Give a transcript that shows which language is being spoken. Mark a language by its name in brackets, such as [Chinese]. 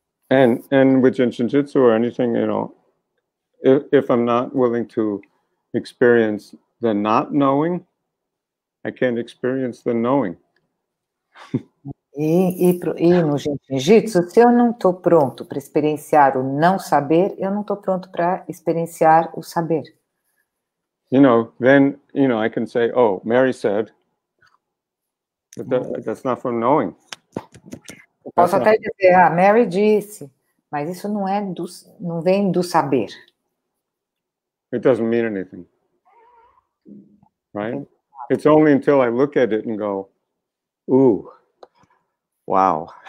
[English] And with Jinshinjutsu or anything, if I'm not willing to experience the not knowing, I can't experience the knowing. [Portuguese] E no Jiu-Jitsu, se eu não estou pronto para experienciar o não saber, eu não estou pronto para experienciar o saber. [English] Then, I can say, oh, Mary said, but that's not from knowing. [Portuguese] Eu posso até dizer, Mary disse, mas isso não vem do saber. [English] It doesn't mean anything, right? It's only until I look at it and go, ooh, wow.